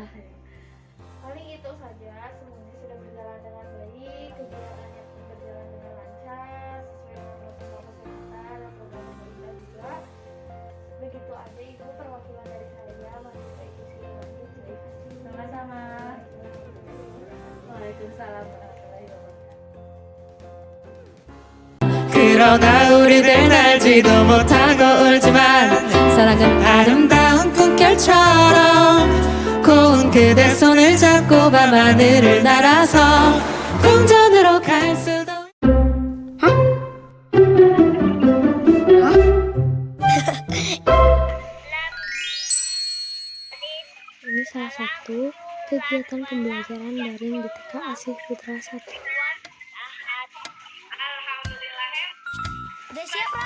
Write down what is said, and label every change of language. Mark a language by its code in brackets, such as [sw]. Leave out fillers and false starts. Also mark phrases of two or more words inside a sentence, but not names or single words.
[id] Paling itu saja, semuanya sudah berjalan dengan baik, kegiatannya pun berjalan dengan lancar sesuai dengan protokol kesehatan dan program pemerintah juga. Begitu aja Ibu perwakilan dari saya, mahasiswa IKIP Siliwangi. Terima kasih. Sama-sama. [ar] وعليكم السلام ورحمة الله وبركاته. [ko] 그러다 우리들 알지도 못하고 울지만 사랑은 아름다운 꿈결처럼 고운 그대 손을 잡고 밤하늘을 날아서 궁전으로 갈 수도 [id] Ini salah satu kegiatan pembelajaran daring di TK Asih Putra 1. Udah siap lah?